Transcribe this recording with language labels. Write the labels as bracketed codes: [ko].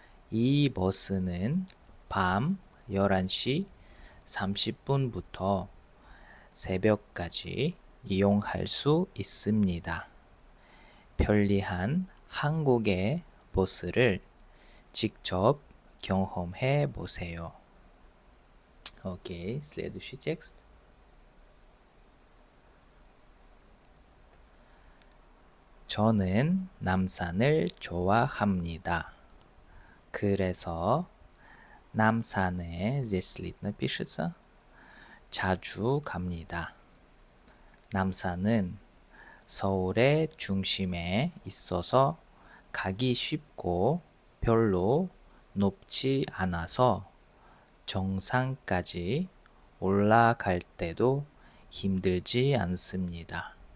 [ko] 이 버스는 밤 11시 30분부터 새벽까지 이용할 수 있습니다. 편리한 한국의 버스를 직접 경험해 보세요. [ru] 오케이, следующий текст. [ko] 저는 남산을 좋아합니다. 그래서 남산에 [ru] здесь слитно пишется. [ko] 자주 갑니다. 남산은 서울의 중심에 있어서 가기 쉽고 별로 높지 않아서 정상까지 올라갈 때도 힘들지 않습니다.